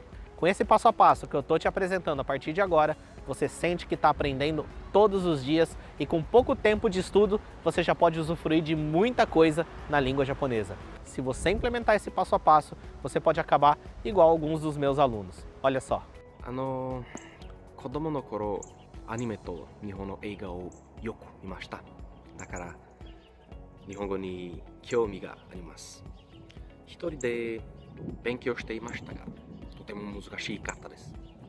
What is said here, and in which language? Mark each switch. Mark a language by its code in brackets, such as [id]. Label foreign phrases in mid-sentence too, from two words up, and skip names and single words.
[pt] Com esse passo a passo que eu estou te apresentando a partir de agora, você sente que está aprendendo todos os dias e com pouco tempo de estudo você já pode usufruir de muita coisa na língua japonesa. Se você implementar esse passo a passo, você pode acabar igual alguns dos meus alunos. Olha só. [ja] 子供の頃アニメと日本の映画をよく見ました。だから日本語に興味があります。一人で勉強していましたが、とても難しかったです。